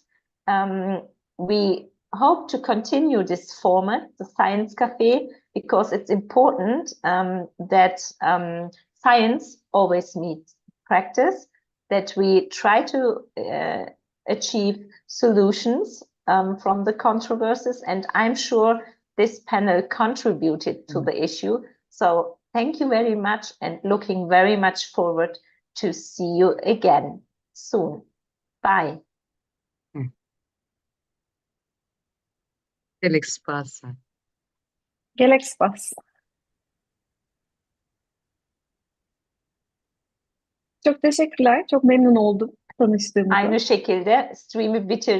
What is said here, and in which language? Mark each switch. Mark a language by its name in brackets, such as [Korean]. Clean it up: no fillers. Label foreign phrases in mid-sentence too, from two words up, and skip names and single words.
[English] We hope to continue this format, the Science Café, because it's important that science always meets practice, that we try to achieve solutions from the controversies, and I'm sure this panel contributed to the issue. So thank you very much, and looking very much forward to see you again soon. Bye. [Kurdish] Gerek spas. Gerek spas. [Turkish] Çok teşekkürler. Çok memnun oldum tanıştığımıza. Aynı şekilde stream'i bitirdim.